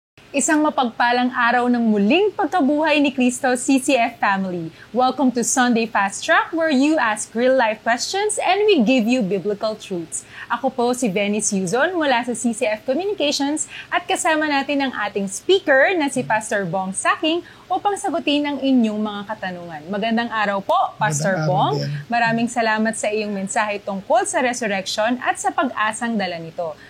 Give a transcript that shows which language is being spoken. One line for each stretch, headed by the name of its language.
Filipino: Isang mapagpalang araw ng muling pagkabuhay ni Cristo, CCF family.
English: Welcome to Sunday Fast Track, where you ask real-life questions and we give you biblical truths.
Filipino: Ako po si Venice Yuzon mula sa CCF Communications at kasama natin ang ating speaker na si Pastor Bong Saking upang sagutin ang inyong mga katanungan. Magandang araw po, Pastor Bong. Maraming salamat sa iyong mensahe tungkol sa resurrection at sa pag-asang dala nito.